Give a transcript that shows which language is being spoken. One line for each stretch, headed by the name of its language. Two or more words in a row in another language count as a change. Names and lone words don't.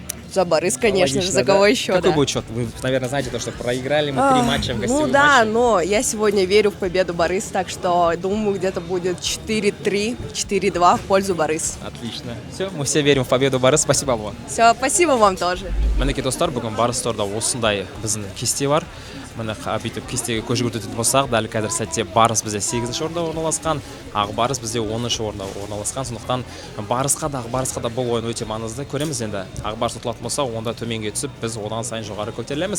Russian: За Борис, конечно Логично, же, за кого еще, Какой да. будет счет? Вы, наверное, знаете то, что проиграли мы 3 матча в гостевом Ну да, матче. но я сегодня верю в победу Борис, так что думаю, где-то будет 4-3, 4-2 в пользу Борис. Отлично. Все, мы все верим в победу Барыс. Спасибо, Алуа. Все, спасибо вам тоже.
Kazakh: Мінекей достар, бүгін Барыс торда осындай біздің кесте бар. Міне бүйтіп кестеге көз жүгіртетін болсақ, дәл қазір сәтте Барыс бізде 8-ші орында орналасқан, Ақбарыс бізде 10-ші орында орналасқан. Сондықтан Барысқа да Ақбарысқа да бұл ойын өте маңызды. Көреміз енді. Ақбарыс ұтылатын болса, онда төменге түсіп, біз одан сайын жоғары көтерілеміз.